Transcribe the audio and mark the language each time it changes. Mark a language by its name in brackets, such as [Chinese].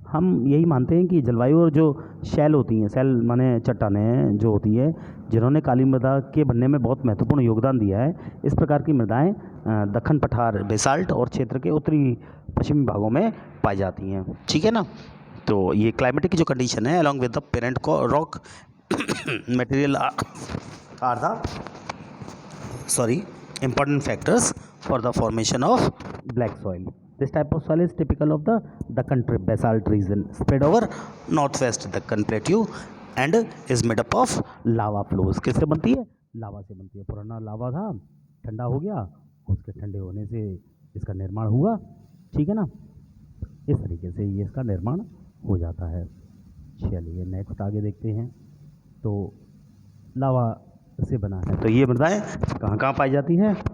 [Hindi] हम यही मानते हैं कि जलवायु और जो शैल होती हैं, शैल माने चट्टानें जो होती हैं, जिन्होंने काली मृदा के बनने में बहुत महत्वपूर्ण योगदान दिया है, इस प्रकार की मृदाएं दक्कन पठार बेसाल्ट और क्षेत्र के उत्तरी पश्चिमी भागों में पाई जाती हैं। ठीक है ना। तो ये क्लाइमेटिक की जो कंडीशन है [English] Along with the parent rock material are the important factors for the formation of black soil. This type of soil is typical of the Deccan basalt region spread over northwest Deccan plateau and is made up of lava flows. [Hindi] किससे बनती है? लावा से बनती है। पुराना लावा था, ठंडा हो गया, उसके ठंडे होने से इसका निर्माण हुआ। ठीक है ना। इस तरीके से ये इसका निर्माण हो जाता है। चलिए नेक्स्ट आगे देखते हैं। तो लावा से बना है, तो ये मृदाएँ कहाँ कहाँ पाई जाती हैं?